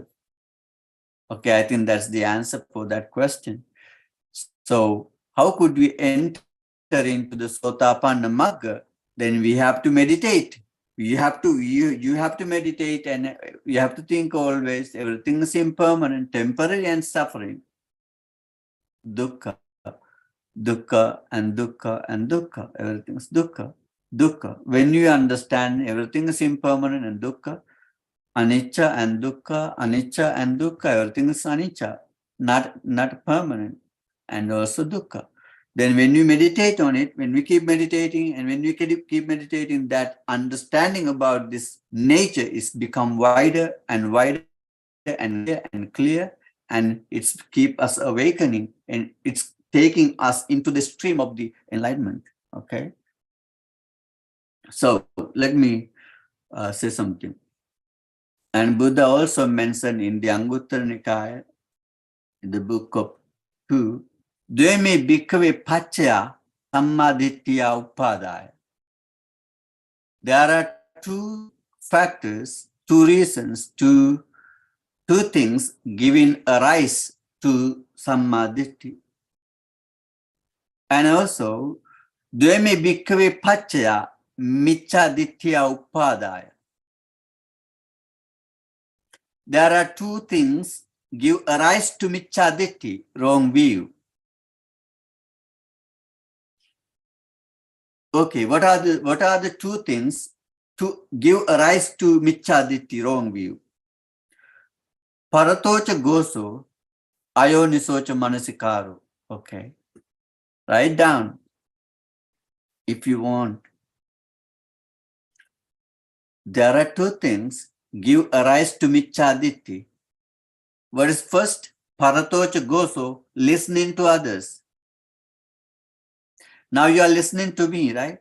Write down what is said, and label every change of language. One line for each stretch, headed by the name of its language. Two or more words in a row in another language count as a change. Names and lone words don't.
English: Okay, I think that's the answer for that question. So how could we enter into the Sotapanna Magga? Then we have to meditate. You have to meditate, and you have to think always everything is impermanent, temporary and suffering. Dukkha, dukkha and dukkha and dukkha. Everything is dukkha. Dukkha. When you understand everything is impermanent and dukkha, anicca and dukkha, anicca and dukkha, everything is anicca, not permanent, and also dukkha. Then when you meditate on it, when we keep meditating, and when we keep meditating, that understanding about this nature is become wider and wider and clear, and it's keep us awakening, and it's taking us into the stream of the enlightenment. Okay. So let me say something. And Buddha also mentioned in the Anguttara Nikaya, in the book of 2,
Pali: Dveme bhikkhave paccaya samadittiya upadaya.
English: There are two factors, two reasons, two things giving a rise to samaditthi. And also,
Pali: Dveme bhikkhave paccaya micchadittiya upadaya.
English: There are two things give a rise to micchaditthi, wrong view. Okay, what are the two things to give a rise to micchaditthi, wrong view?
Pali: Paratocha goso, ayonisocha manasikaro.
English: Okay, write down if you want. There are two things give a rise to micchaditthi. What is first?
Pali: Paratocha goso,
English: listening to others. Now you are listening to me, right?